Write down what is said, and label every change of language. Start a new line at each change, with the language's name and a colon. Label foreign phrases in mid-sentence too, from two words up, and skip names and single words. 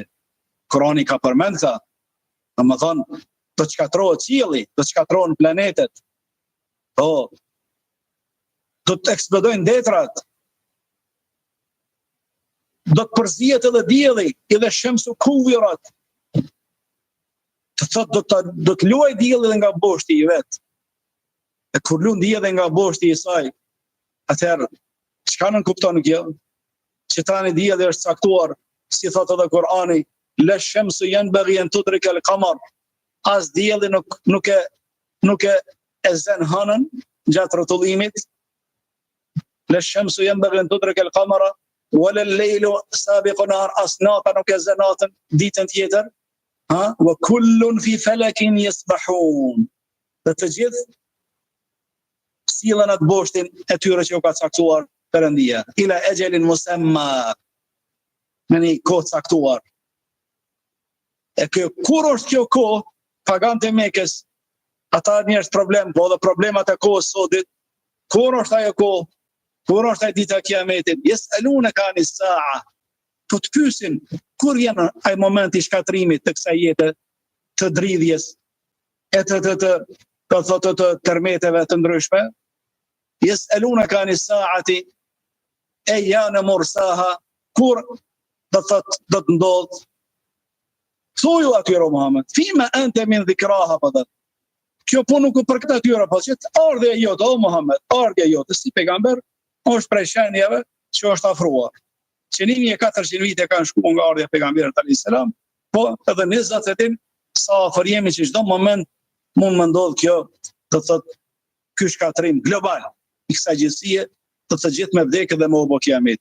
Albanian: Kurani ka përmend këta, domethënë, do të shkatrohet qielli, do të shkatrohen planetet, do të eksplodojnë detrat, do të përzihet edhe dielli, edhe
Arabic: الشمس كورت.
Albanian: Të thotë do të luaj dielli nga boshti i vet. E kur luan dielli nga boshti i saj, atëherë çka nën kupton kjo? Që tani dielli është caktuar, si thotë edhe Kurani,
Arabic: لا الشمس ينبغي أن تدرك القمر.
Albanian: as dielli nuk e zën hënën gjatë rrotullimit.
Arabic: لا الشمس ينبغي أن تدرك القمر ولا الليل سابق النهار,
Albanian: as nata nuk e zën natën ditën tjetër.
Arabic: وكل في فلك يسبحون.
Albanian: Të gjithë sillen atë boshtin e tyre që u ka caktuar Perëndia,
Arabic: إلى أجل مسمى,
Albanian: me një kohë caktuar. E kur është kjo kohë, pagante Mekës, ata njerëz problem, po dhe problemat e kohës sotit, kur është ajo kohë, kur është ajo dita e Kiametit,
Arabic: يسألونك عن الساعة,
Albanian: po të pyesin kur janë ai momenti i shkatrimit të kësaj jete të dridhjes e të tërmeteve të ndryshme.
Arabic: يسألونك عن الساعة أيان مرساها,
Albanian: kur do të ndodh. Thuju atyre Muhammed,
Arabic: فيم أنت من ذكراها,
Albanian: po thotë. Kjo punë nuk për këtë atyre, po që ardhja jote, o Muhammed, ardhja jote si pejgamber është prej shenjave që është afruar. Që 1400 vite kanë shkuar nga ardhja e pejgamberit
Arabic: عليه السلام,
Albanian: po edhe ne zot e dim sa afër jemi që çdo moment mund të ndodh kjo, do thotë ky shkatrim global i kësaj gjësie, të gjithë me vdekje dhe me u bë Kiameti.